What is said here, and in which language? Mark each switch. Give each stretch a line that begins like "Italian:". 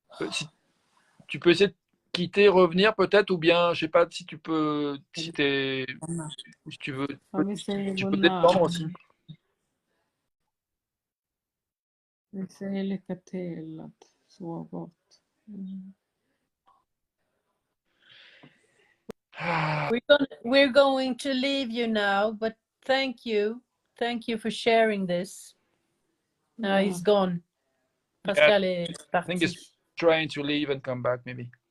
French: Si tu peux essayer de quitter, revenir peut-être, ou bien je sais pas si tu peux, si tu veux, tu peux descendre aussi.
Swedish: Vi säger lycka till att sova gott.
English: We're going to leave you now, but thank you. Thank you for sharing this. Now he's gone.
French: Pascal est
English: I think
French: parti.
English: he's trying to leave and come back, maybe.